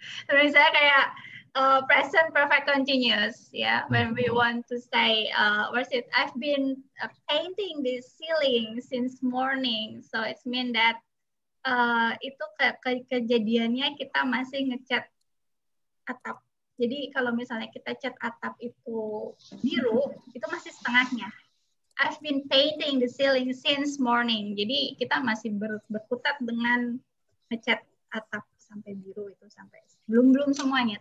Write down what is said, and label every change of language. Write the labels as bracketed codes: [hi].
[id] Terus saya kayak [en] present perfect continuous, when we want to say, I've been painting the ceiling since morning, so it means that [id] itu kejadiannya kita masih ngecat atap. Jadi kalau misalnya kita cat atap itu biru, itu masih setengahnya. [en] I've been painting the ceiling since morning. [id] Jadi kita masih berkutat dengan ngecat atap sampai biru itu, sampai belum semuanya.